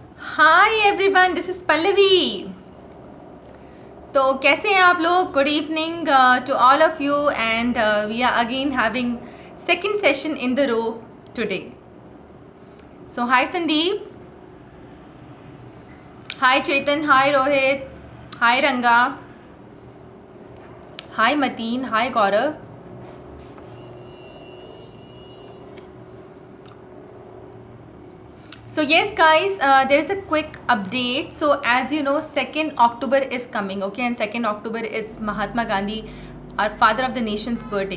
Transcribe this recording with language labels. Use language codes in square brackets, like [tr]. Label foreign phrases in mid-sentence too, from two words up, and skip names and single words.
[en] Hi everyone, this is Pallavi. [hi] तो कैसे हैं आप लोग? [en] Good evening to all of you and we are again having second session in the row today. So hi Sandeep, hi Chetan, hi Rohit, hi Ranga, hi Mateen, hi Gaurav. So yes guys, there is a quick update. So as you know, 2nd October is coming, okay, and 2nd October is Mahatma Gandhi, our father of the nation's birthday.